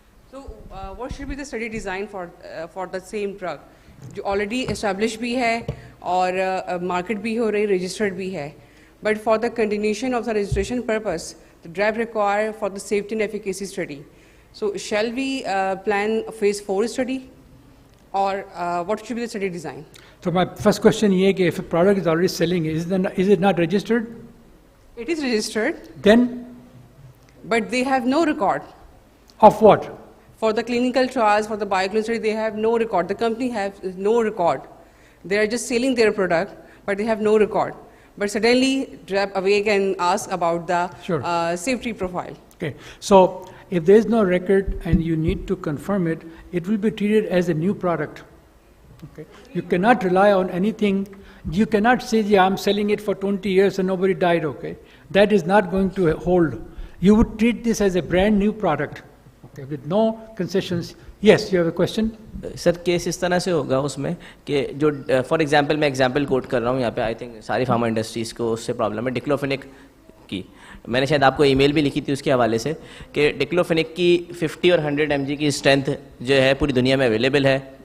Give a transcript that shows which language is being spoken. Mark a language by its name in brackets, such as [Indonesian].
[English] So what should be the study design for the same drug? [Hindi] जो [English] already established [Hindi] भी है और market भी हो रही, registered भी है. [English] But for the continuation of the registration purpose, the draft require for the safety and efficacy study. So shall we plan a phase 4 study, or what should be the study design? So my first question is, if a product is already selling, is it not registered? It is registered. Then? But they have no record. Of what? For the clinical trials, for the bioequivalence study, they have no record. The company has no record. They are just selling their product, but they have no record. But suddenly, DRAP awake and ask about the safety profile. Okay, so if there is no record and you need to confirm it, it will be treated as a new product. Okay, you cannot rely on anything. You cannot say, yeah, I'm selling it for 20 years and nobody died. Okay, that is not going to hold. You would treat this as a brand new product. Okay, with no concessions. Yes, you have a question? [Hindi] Sir case इस तरह से होगा उसमें कि जो for example मैं example coat कर रहा हूँ यहाँ पे, आई थिंक सारी फार्मा इंडस्ट्रीज़ को उससे प्रॉब्लम है. डिक्लोफेनिक की मैंने शायद आपको ईमेल भी लिखी थी उसके हवाले से कि डिक्लोफेनिक की 50 और 100 mg की स्ट्रेंथ जो है पूरी दुनिया में अवेलेबल है.